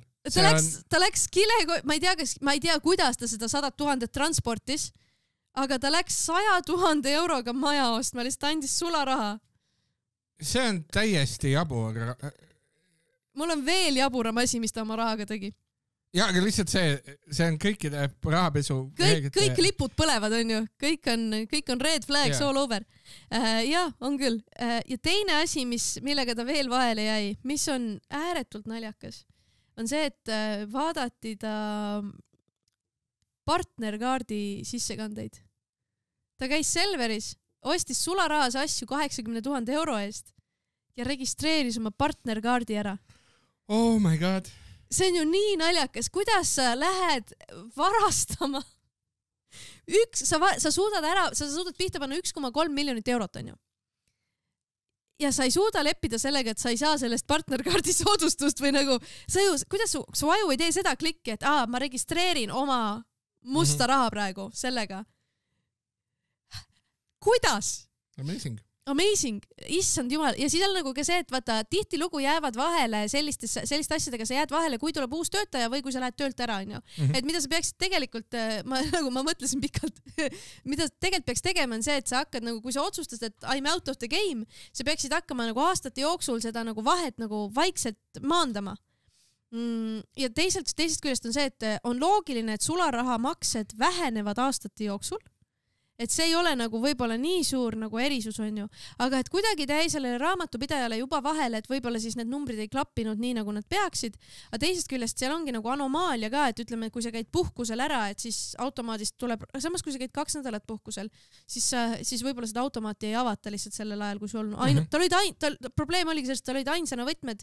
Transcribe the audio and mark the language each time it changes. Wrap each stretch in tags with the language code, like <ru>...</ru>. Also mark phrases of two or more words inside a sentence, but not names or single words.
<et>Ta läks ma ei tea, kuidas ta seda 100 000 transportis, aga ta läks 100 000 euroga maja ostma, lihtsalt andis sularaha. See on täiesti jabur. Mul on veel jaburam asi, mis ta oma rahaga tegi. Ja, aga lihtsalt see on kõikide rahapesu. Kõik lipud põlevad, on ju. Kõik on</et> <en>red flags all over.</en> <et>Ja, on küll. Ja teine asi, millega ta veel vahele jäi, mis on ääretult naljakas, on see, et vaadati ta partnerkaardi sissekandeid. Ta käis Selveris, ostis sularahas asju 80 000 euro eest ja registreeris oma partnerkaardi ära.</et> <en>Oh my god.</en> <et>See on ju nii naljakas. Kuidas sa lähed varastama? Sa suudad pihta panna 1,3 miljonit eurot, on ju. Ja sa ei suuda leppida sellega, et sa ei saa sellest partnerkaardi soodustust või nagu, kuidas su aju ei tee seda klikki, et ma registreerin oma musta raha praegu sellega. Kuidas? Amazing. Issand jumal. Ja siis on nagu ka see, et vaata, tihtilugu jäävad vahele selliste asjadega, sa jääd vahele, kui tuleb uus töötaja või kui sa lähed töölt ära, on ju. Et mida sa peaksid tegelikult, ma mõtlesin pikalt, mida tegelikult peaks tegema on see, et sa hakkad nagu, kui sa otsustad, et</et> <en>I'm out of the game,</en> <et>sa peaksid hakkama nagu aastate jooksul seda nagu vahet nagu vaikselt maandama. Ja teisest küljest on see, et on loogiline, et sularahamaksed vähenevad aastate jooksul. et see ei ole nagu võib-olla nii suur nagu erisus on ju, aga et kuidagi ta jäi sellele raamatupidajale juba vahele, et võib-olla siis need numbrid ei klappinud nii nagu nad peaksid, aga teisest küljest seal ongi nagu anomaalia ka, et ütleme, kui sa käid puhkusel ära, et siis automaadist tuleb, samas kui sa käid 2 nädalat puhkusel, siis võib-olla seda automaati ei avata lihtsalt sellel ajal, kui sul on probleem oligi sellest, tal olid ainsana võtmed.</et>